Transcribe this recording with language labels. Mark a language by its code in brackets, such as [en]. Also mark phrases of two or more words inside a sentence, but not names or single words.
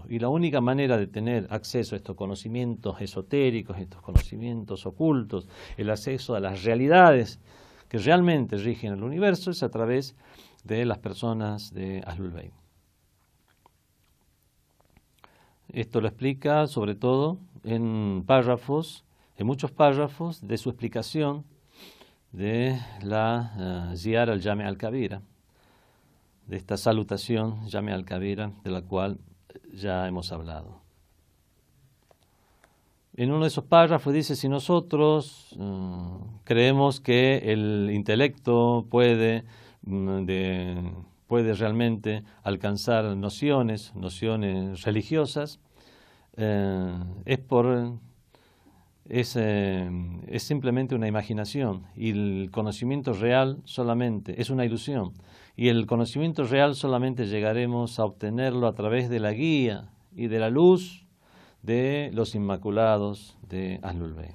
[es] Y la única manera de tener acceso a estos conocimientos esotéricos, estos conocimientos ocultos, el acceso a las realidades que realmente rigen el universo, es a través de las personas de [ar] أهل البيت. [es] Esto lo explica sobre todo en muchos párrafos de su explicación de la Ziyara al-Jami' al-Kabira, de esta salutación Jami' al-Kabira, de la cual ya hemos hablado. En uno de esos párrafos dice, si nosotros creemos que el intelecto puede realmente alcanzar nociones religiosas, es simplemente una imaginación y el conocimiento real solamente es una ilusión y el conocimiento real solamente llegaremos a obtenerlo a través de la guía y de la luz de los inmaculados de [ar] أهل البيت.